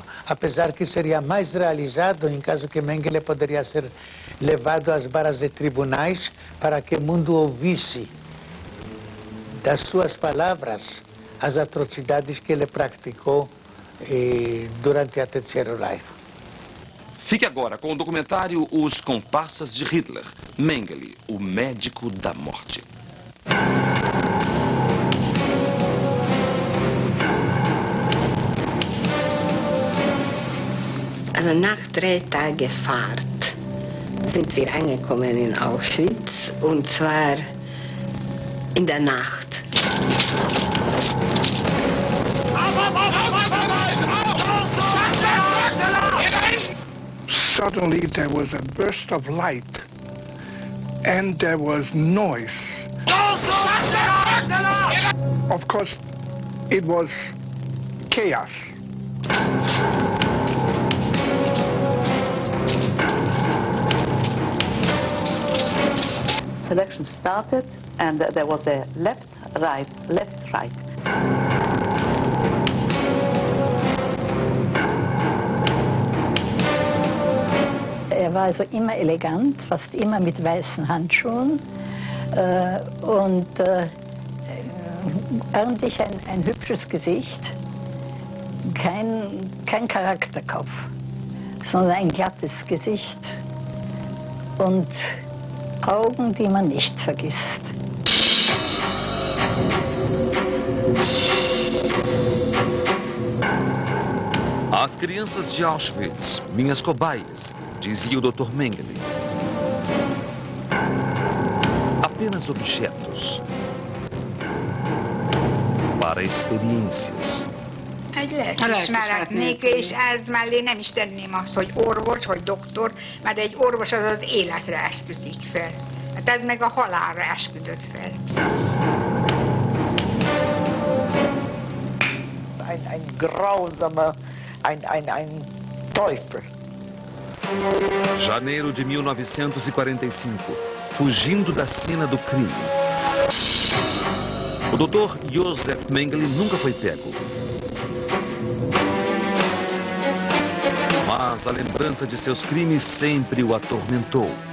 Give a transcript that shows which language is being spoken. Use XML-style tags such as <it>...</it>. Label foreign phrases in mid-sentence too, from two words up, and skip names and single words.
<pt>Apesar que seria mais realizado em caso que Mengele poderia ser levado às varas de tribunais para que o mundo ouvisse das suas palavras as atrocidades que ele praticou durante a Terceiro Reich. Fique agora com o documentário Os Comparsas de Hitler, Mengele, o médico da morte.</pt> <de>Also nach 3 Tagen Fahrt sind wir angekommen in Auschwitz, und zwar in der Nacht.</de> <en>Suddenly there was a burst of light and there was noise. Of course, it was chaos. Selection started and there was a left, right, left, right.</en> <de>Er war also immer elegant, fast immer mit weißen Handschuhen und ordentlich ein hübsches Gesicht, kein Charakterkopf, sondern ein glattes Gesicht und Augen, die man nicht vergisst.</de> <pt>As crianças de Auschwitz, minhas cobaias, dizia o Dr. Mengele. Apenas objetos para experiências.</pt> <hu>Egy lelkiismeretnék, és ez mellé nem is tenném azt, hogy orvos, vagy doktor, mert egy orvos az az életre esküszik fel. Hát ez meg a halálra esküdött fel.</hu> <de>Ein grausamer, ein Teufel.</de> <pt>Janeiro de 1945, fugindo da cena do crime. O Dr. Josef Mengele nunca foi pego. Mas a lembrança de seus crimes sempre o atormentou.</pt>